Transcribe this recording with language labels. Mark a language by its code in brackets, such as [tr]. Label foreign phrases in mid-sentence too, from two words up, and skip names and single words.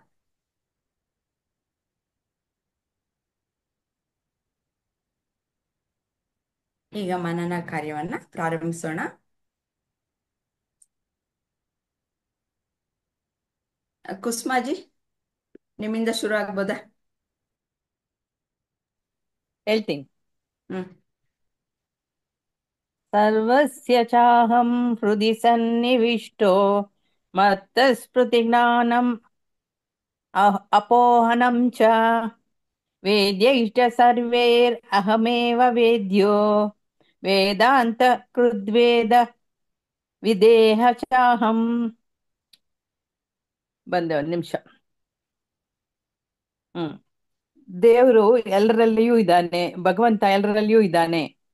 [kn] ಈಗ ಮನನ ಕಾರ್ಯವನ್ನ ಪ್ರಾರಂಭಿಸೋಣ. ಕುಸುಮಾಜಿ, ನಿಮ್ಮಿಂದ ಶುರು ಆಗ್ಬೋದಾ? ಹೇಳ್ತೀನಿ. ಹ್ಮ್. [sa] सर्वस्य चाहं हृदय सन्निविष्टो मत्तस्मृतिज्ञानं अपोहनं च वेद्यैश्च सर्वैरहमेव वेद्यो वेदान्त कृद्वेद विदेह चाहं. [kn] ಬಂದೆ ಒಂದು ನಿಮಿಷ. ದೇವರು ಎಲ್ಲರಲ್ಲಿಯೂ ಇದ್ದಾನೆ, ಭಗವಂತ ಎಲ್ಲರಲ್ಲಿಯೂ ಇದ್ದಾನೆ.